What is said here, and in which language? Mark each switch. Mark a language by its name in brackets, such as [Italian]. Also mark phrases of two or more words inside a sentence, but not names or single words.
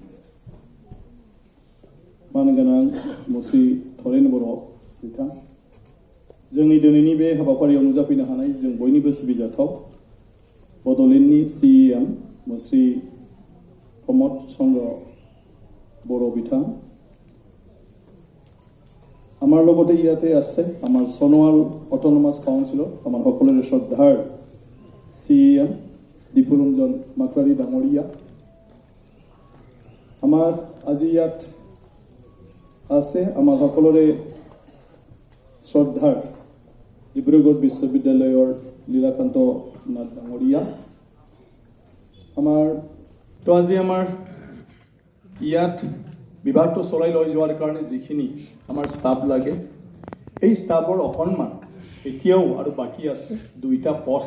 [Bodo] मानगोनां मुस्रि थरेन बर' बिथां जोंनि दिनैनि बे हाबाफारियाव नुजाफैनो हानाय जों बयनिबो सिबिजाथाव बड'लेण्डनि CEM मुस्रि प्रमद चन्द्र बर' बिथां [Assamese] আমাৰ লগতে ইয়াতে আছে আমাৰ সোণোৱাল অট'নমাছ কাউন্সিলৰ আমাৰ সকলোৰে শ্ৰদ্ধাৰ CEM দীপুৰঞ্জন মাকৱাৰী ডাঙৰীয়া আমাৰ আজি ইয়াত আছে আমাৰ সকলোৰে শ্ৰদ্ধাৰ ডিব্ৰুগড় বিশ্ববিদ্যালয়ৰ লীলাকান্ত নাথ ডাঙৰীয়া আমাৰ তো আজি আমাৰ ইয়াত বিভাগটো চলাই লৈ যোৱাৰ কাৰণে যিখিনি আমাৰ ষ্টাফ লাগে এই ষ্টাফৰ অকণমান এতিয়াও আৰু বাকী আছে 2টা পোষ্ট